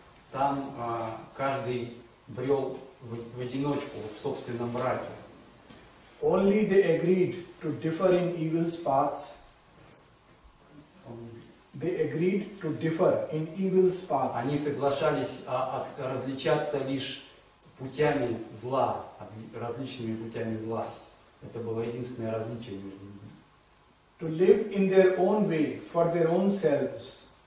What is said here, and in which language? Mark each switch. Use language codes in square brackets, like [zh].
[ru] Там каждый брел в одиночку, в собственном мраке. [en] Only they agreed to differ in evil's paths. They agreed to differ in evil's paths. [ru] Они соглашались различаться лишь путями зла, различными путями зла. Это было единственное различие между ними. [en] To live in their own way, for their own selves.